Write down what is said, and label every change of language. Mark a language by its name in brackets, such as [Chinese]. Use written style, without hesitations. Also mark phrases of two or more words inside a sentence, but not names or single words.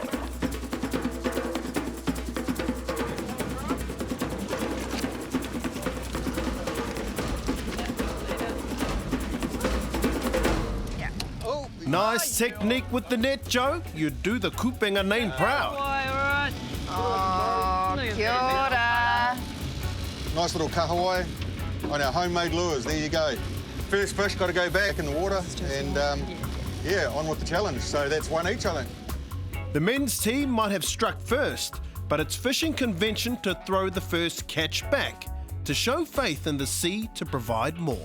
[English] Nice technique with the net, Joe. You do the Kupenga name proud. All right. [Māori] Oh, kia ora. [English] Nice little kahawai on our homemade lures. There you go. First fish got to go back in the water and yeah, on with the challenge. So that's 1 each, I think. The men's team might have struck first, but it's fishing convention to throw the first catch back, to show faith in the sea to provide more.